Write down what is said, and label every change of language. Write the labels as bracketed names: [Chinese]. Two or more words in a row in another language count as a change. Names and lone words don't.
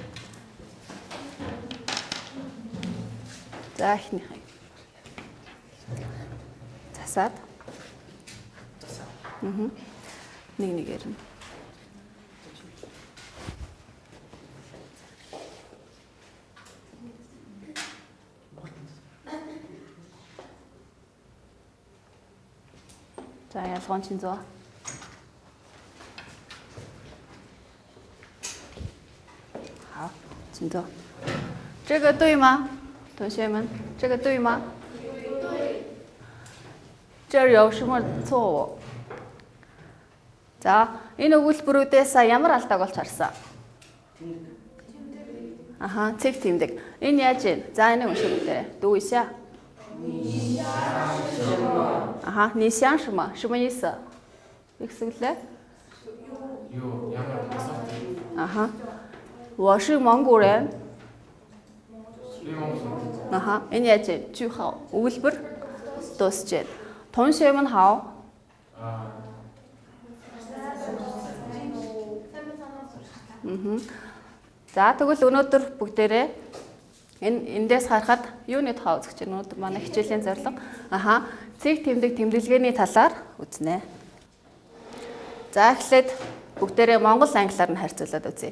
[Chinese] 在你还。 تحسات نيجي نجرب 再来重新做。好，请坐。这个对吗？同学们，这个对吗？这儿有什么错误？ [Mongolian] За, энэ өгүүлбэрүүдээс ямар алдааг олж харсан? Аха, цэг тэмдэг. Энэ яаж вэ? За, энийг уншиж өгөөрэй. [Chinese] 读一下. 你想什么? Аха, 你想什么? 什么意思? Explain. Аха. 我是蒙古人. [Mongolian] 아하, энэ яаж вэ? [Chinese] 句号. [Mongolian] өгүүлбэр дуусч байна. [Chinese] 同学们好。 [Mongolian] За тэгвэл өнөөдөр бүгдээрээ эндээс харахад юуны тухай үзэж байна? Өнөөдөр манай хичээлийн зорилго цэг тэмдэг тэмдэглэгээний талаар үзнэ. За эхлээд бүгдээрээ монгол англиар нь харьцуулаад үзье.